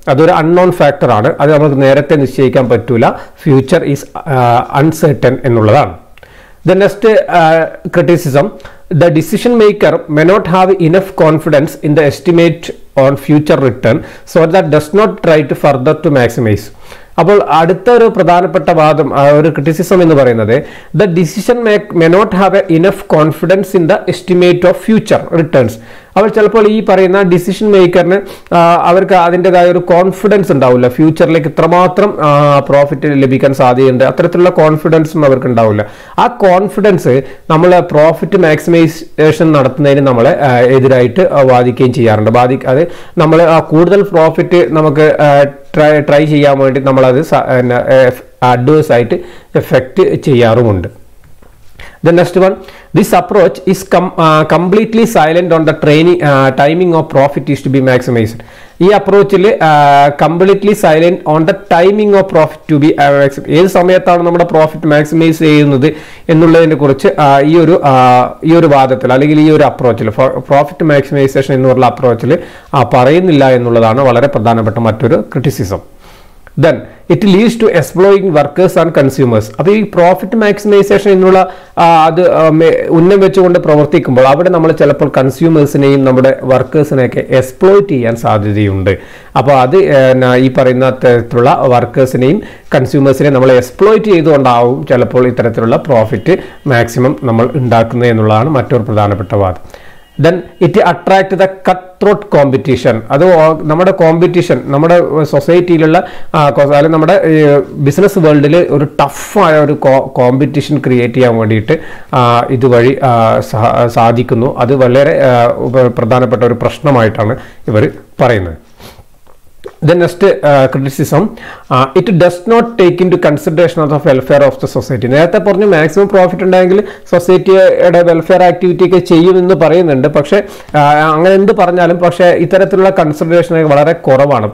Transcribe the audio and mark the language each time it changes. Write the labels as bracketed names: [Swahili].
[Malayalam] അതൊരു അൺനോൺ ഫാക്ടറാണ്. അത് നമുക്ക് നേരത്തെ നിശ്ചയിക്കാൻ പറ്റില്ല. [English] future is uncertain [Malayalam] എന്നുള്ളതാണ്. [English] The next criticism, the decision maker may not have enough confidence in the estimate on future return, so that does not try to further to maximize. [Malayalam] അപ്പോൾ അടുത്ത ഒരു പ്രധാനപ്പെട്ട വാദം ഒരു ക്രിറ്റിസിസം എന്ന് പറയുന്നത് [English] The decision may not have a enough confidence in the estimate of future returns. [Malayalam] അവർ ചിലപ്പോൾ ഈ പറയുന്ന ഡിസിഷൻ മേക്കറിന് അവർക്ക് അതിൻ്റെതായ ഒരു കോൺഫിഡൻസ് ഉണ്ടാവില്ല. ഫ്യൂച്ചറിലേക്ക് ഇത്രമാത്രം പ്രോഫിറ്റ് ലഭിക്കാൻ സാധ്യതയുണ്ട്, അത്തരത്തിലുള്ള കോൺഫിഡൻസും അവർക്ക് ഉണ്ടാവില്ല. ആ കോൺഫിഡൻസ് നമ്മൾ പ്രോഫിറ്റ് മാക്സിമൈസേഷൻ നടത്തുന്നതിന് നമ്മളെ എതിരായിട്ട് വാദിക്കുകയും ചെയ്യാറുണ്ട്. അത് നമ്മൾ കൂടുതൽ പ്രോഫിറ്റ് നമുക്ക് ട്രൈ ചെയ്യാൻ വേണ്ടി നമ്മളത് അഡ്വേഴ്സ് ആയിട്ട് എഫക്റ്റ് ചെയ്യാറുമുണ്ട്. [English] The next one, this approach is completely silent on the timing of profit is to be maximized. [Malayalam] ഈ അപ്രോച്ചിൽ [English] completely silent on the timing of profit to be [Malayalam] ഏത് സമയത്താണ് നമ്മുടെ പ്രോഫിറ്റ് മാക്സിമൈസ് ചെയ്യുന്നത് എന്നുള്ളതിനെ കുറിച്ച് ഈ ഒരു വാദത്തിൽ അല്ലെങ്കിൽ ഈ ഒരു അപ്രോച്ചിൽ പ്രോഫിറ്റ് മാക്സിമൈസേഷൻ എന്നുള്ള അപ്രോച്ചിൽ പറയുന്നില്ല എന്നുള്ളതാണ് വളരെ പ്രധാനപ്പെട്ട മറ്റൊരു criticism. [English] Then it leads to exploiting workers and consumers. [Malayalam] അപ്പോൾ ഈ പ്രോഫിറ്റ് മാക്സിമൈസേഷൻ എന്നുള്ള അത് ഉന്നം വെച്ചുകൊണ്ട് പ്രവർത്തിക്കുമ്പോൾ അവിടെ നമ്മൾ ചിലപ്പോൾ കൺസ്യൂമേഴ്സിനെയും നമ്മുടെ വർക്കേഴ്സിനെയൊക്കെ എക്സ്പ്ലോയിറ്റ് ചെയ്യാൻ സാധ്യതയുണ്ട്. അപ്പോൾ അത് ഈ പറയുന്ന തരത്തിലുള്ള വർക്കേഴ്സിനെയും കൺസ്യൂമേഴ്സിനെയും നമ്മൾ എക്സ്പ്ലോയിറ്റ് ചെയ്തുകൊണ്ടാവും ചിലപ്പോൾ ഇത്തരത്തിലുള്ള പ്രോഫിറ്റ് മാക്സിമം നമ്മൾ ഉണ്ടാക്കുന്നത് എന്നുള്ളതാണ് മറ്റൊരു പ്രധാനപ്പെട്ട വാദം. [English] Then it attract the cutthroat competition. [Malayalam] അത് നമ്മുടെ കോമ്പറ്റീഷൻ നമ്മുടെ സൊസൈറ്റിയിലുള്ള അല്ലെങ്കിൽ നമ്മുടെ ബിസിനസ് വേൾഡിൽ ഒരു ടഫായ ഒരു കോമ്പറ്റീഷൻ ക്രിയേറ്റ് ചെയ്യാൻ വേണ്ടിയിട്ട് ഇതുവഴി സാധിക്കുന്നു. അത് വളരെ പ്രധാനപ്പെട്ട ഒരു പ്രശ്നമായിട്ടാണ് ഇവർ പറയുന്നത്. [English] The next criticism, it does not take into consideration of the welfare of the society. [Malayalam] നേരത്തെ പറഞ്ഞു മാക്സിമം പ്രോഫിറ്റ് ഉണ്ടെങ്കിൽ സൊസൈറ്റിയുടെ വെൽഫെയർ ആക്ടിവിറ്റി ഒക്കെ ചെയ്യുമെന്ന് പറയുന്നുണ്ട്. പക്ഷേ അങ്ങനെ എന്ത് പറഞ്ഞാലും പക്ഷേ ഇത്തരത്തിലുള്ള കൺസിഡറേഷനൊക്കെ വളരെ കുറവാണ്.